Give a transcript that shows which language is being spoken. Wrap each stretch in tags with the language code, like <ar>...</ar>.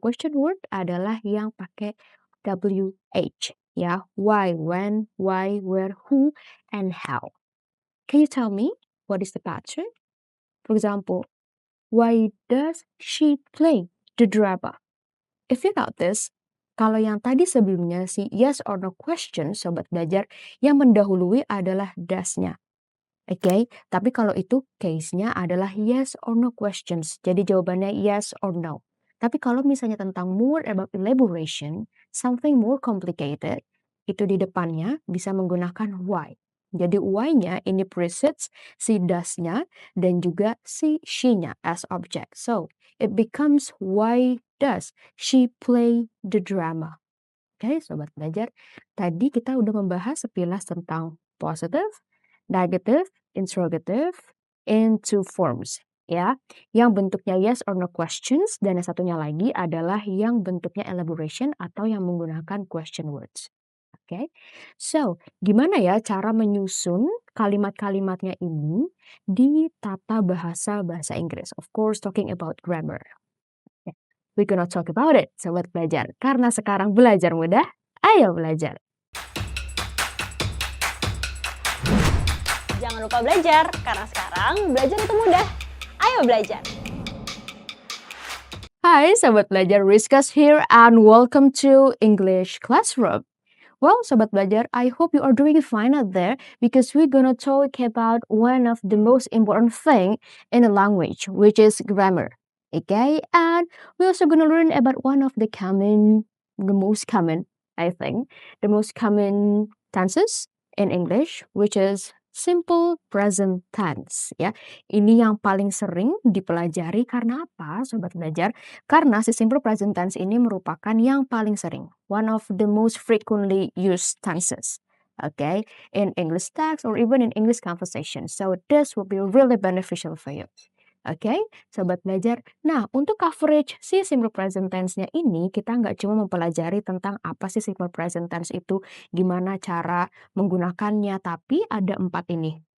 <id>Question word adalah yang pakai WH.</id> <en>Ya, why, when, why, where, who, and how. Can you tell me what is the pattern? For example, why does she play the drama? If you notice,</en> <id>kalau yang tadi sebelumnya si yes or no question, sobat belajar, yang mendahului adalah does-nya. Oke, tapi kalau itu case-nya adalah yes or no questions. Jadi jawabannya yes or no. Tapi kalau misalnya tentang</id> <en>more about elaboration, something more complicated,</en> <id>itu di depannya bisa menggunakan why. Jadi why-nya ini</id> <en>precedes</en> <id>si does-nya dan juga si she-nya as object.</id> <en>So, it becomes why does she play the drama?</en> <id>Oke, sobat belajar. Tadi kita udah membahas sepilas tentang positive, negative, interrogative,</id> <en>in two forms.</en> <id>Ya, yang bentuknya yes or no questions, dan yang satunya lagi adalah yang bentuknya elaboration atau yang menggunakan question words. Oke, so gimana ya cara menyusun kalimat-kalimatnya ini di tata bahasa bahasa Inggris?</id> <en>Of course, talking about grammar. Ya, we gonna talk about it, sobat belajar.</en> <id>Karena sekarang belajar mudah, ayo belajar. Jangan lupa belajar, karena sekarang belajar itu mudah. Ayo belajar!</id> <en>Hi, Sobat Belajar, Rizkas here and welcome to English Classroom. Well, Sobat Belajar, I hope you are doing fine out there because we're gonna talk about one of the most important thing in a language, which is grammar. Okay, and we're also gonna learn about one of the most common, I think, the most common tenses in English, which is simple present tense.</en> <id>Ya, ini yang paling sering dipelajari karena apa, Sobat Belajar? Karena si</id> <en>simple present tense</en> <id>ini merupakan yang paling sering,</id> <en>one of the most frequently used tenses, okay, in English text or even in English conversation. So this will be really beneficial for you. Okay, Sobat Belajar.</en> <id>Nah, untuk coverage si simple present tense-nya ini, kita nggak cuma mempelajari tentang apa sih simple present tense itu, gimana cara menggunakannya, tapi ada 4 ini.</id>